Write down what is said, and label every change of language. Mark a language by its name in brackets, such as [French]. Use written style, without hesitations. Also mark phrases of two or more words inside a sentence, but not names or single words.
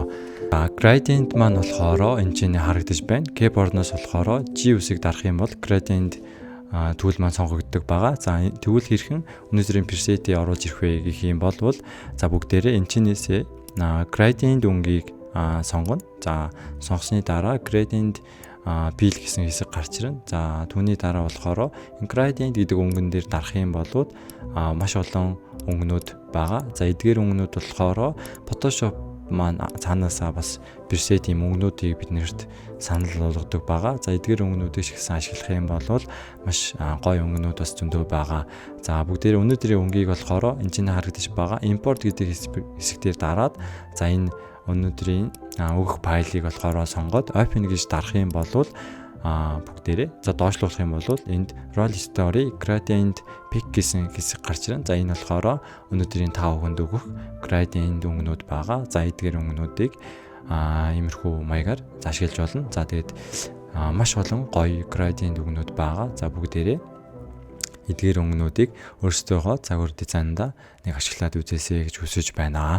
[Mongolian] Gradient маань болохоор энэ чинь харагдаж байна. Keyboard-ноос болохоор G үсэг дарах юм бол [English] gradient tool [Mongolian] маань сонгогддог байгаа. За тэгвэл хэрхэн өнөөдрийн preset-ийг оруулж ирэх вэ гэх юм бол бүгдээрээ энэ чинээсээ gradient өнгийг сонгоно. За сонгосны дараа [English] gradient peel [Mongolian] гэсэн хэсэг гарч ирнэ. За түүний дараа болохоор gradient гэдэг өнгөн дээр дарах юм бол маш олон өнгөнүүд байгаа. За эдгээр өнгөнүүд болохоор Photoshop маань цаанаасаа бас preset юм өнгөнүүдийг биднэрт санал болгодог байгаа. За эдгээр өнгөнүүдийг шигсэн ашиглах юм бол маш гоё өнгөнүүд бас зөндөө байгаа. За бүгдээр өнөөдрийн өнгийг болохоор энэ чинь харагдаж байгаа. Import гэдэг хэсгээр дараад за энэ өнөөдрийн өгөх файлыг болохоор сонгоод open гэж дарах юм бол бүгдээрээ доошлуулах юм бол энд [English] roll story gradient pick [Mongolian] гэсэн хэсэг гарч ирнэ. За энэ болохоор өнөөдрийн 5 хүнд өгөх gradient өнгөнүүд байгаа. За эдгээр өнгөнүүдийг иймэрхүү маягаар ашиглаж болно. За тэгээд маш олон гоё gradient өнгөнүүд байгаа. За бүгдээрээ эдгээр өнгөнүүдийг өөрсдийнхөө загвар дизайнда ашиглаад үзээсэй гэж хүсэж байна.